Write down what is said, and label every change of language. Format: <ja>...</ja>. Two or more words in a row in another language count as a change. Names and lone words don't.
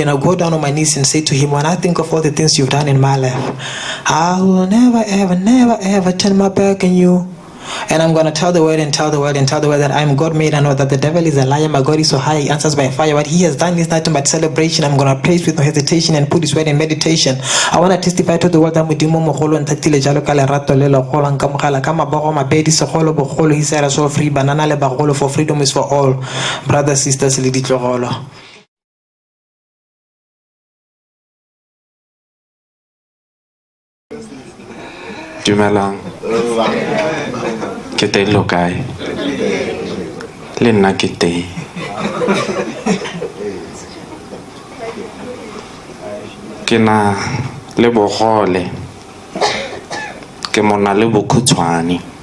<en>And I'll go down on my knees and say to him, when I think of all the things you've done in my life, I will never ever turn my back on you. And I'm going to tell the world that I'm God made. I know that the devil is a liar. My God is so high, he answers by fire. What he has done is nothing but celebration. I'm going to praise with no hesitation and put his word in meditation. I want to testify to the world that</en> <tn>Modimo mogolo ntatile jalo ka lerato le legolo nka mogala ka mabogo mabedi segolo bogolo.</tn> <en>He said us all free,</en> <tn>banana le bagolo,</tn> <en>for freedom is for all. Brothers, sisters,</en> <tn>le ditlogolo. Dumelang. Ke teng lo kae? Le nna ke teng. Ke na le bogole, ke mona le bokhutshwane.</tn>